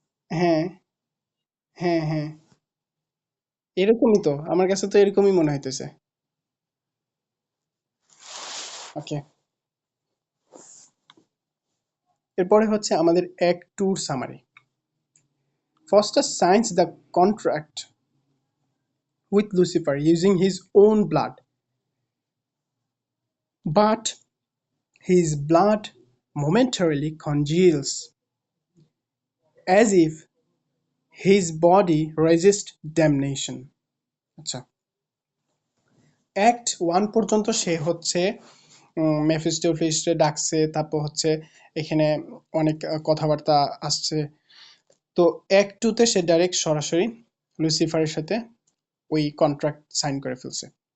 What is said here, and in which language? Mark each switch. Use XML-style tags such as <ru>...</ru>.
<bn>হ্যাঁ হ্যাঁ হ্যাঁ, এরকমই তো, আমার কাছে তো এরকমই মনে হইতেছে। ওকে। এরপরে হচ্ছে আমাদের act tour summary.</bn> <en>Foster signs the contract with Lucifer using his own blood, but his blood momentarily congeals, as if his body resists damnation.</en> <bn>আচ্ছা, অ্যাক্ট ওয়ান পর্যন্ত সে হচ্ছে মেফিস্টোফেলিসকে ডাকছে, তারপর হচ্ছে এখানে অনেক কথাবার্তা আসছে। তো অ্যাক্ট টুতে সে ডাইরেক্ট সরাসরি লুসিফারের সাথে ওই কন্ট্রাক্ট সাইন করে ফেলছে।</bn>